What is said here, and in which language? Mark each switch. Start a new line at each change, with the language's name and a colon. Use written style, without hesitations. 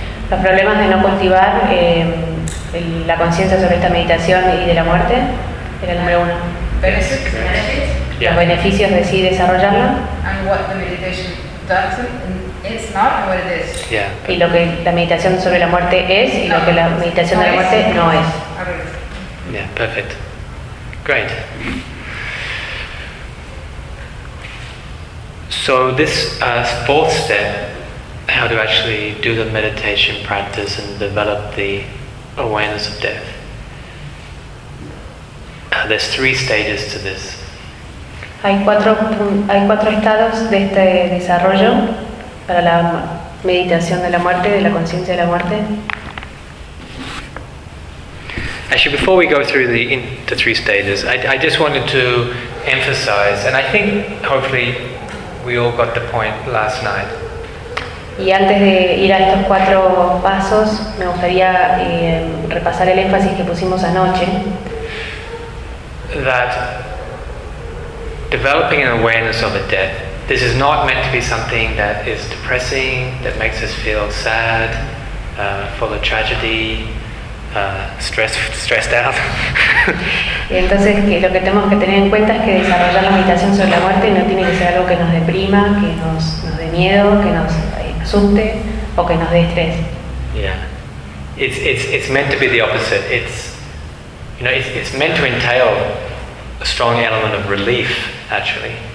Spanish: Los problemas de no cultivar la conciencia sobre esta meditación y de la muerte era el número uno.
English: Benefits.
Spanish: Los beneficios de sí desarrollarla.
English: And what the meditation doesn't, it's not what it is. Yeah.
Spanish: Y lo que la meditación sobre la muerte es y lo que la meditación de la muerte no es.
English: Yeah, perfect. Great. So this fourth step, how to actually do the meditation practice and develop the awareness of death. There's three stages to this.
Spanish: Hay cuatro estados de este desarrollo para la meditación de la muerte, de la conciencia de la muerte.
English: Actually, before we go through the three stages, I just wanted to emphasize, and I think hopefully we all got the point last night.
Spanish: Y antes de ir a estos cuatro pasos, me gustaría repasar el énfasis que pusimos anoche.
English: That developing an awareness of a death, this is not meant to be something that is depressing, that makes us feel sad, full of tragedy, stressed out.
Spanish: Y entonces que lo que tenemos que tener en cuenta es que desarrollar la meditación sobre la muerte no tiene que ser algo que nos deprima, que nos dé miedo, que nos asuste o que nos dé estrés.
English: Yeah, it's meant to be the opposite. It's meant to entail a strong element of relief, actually.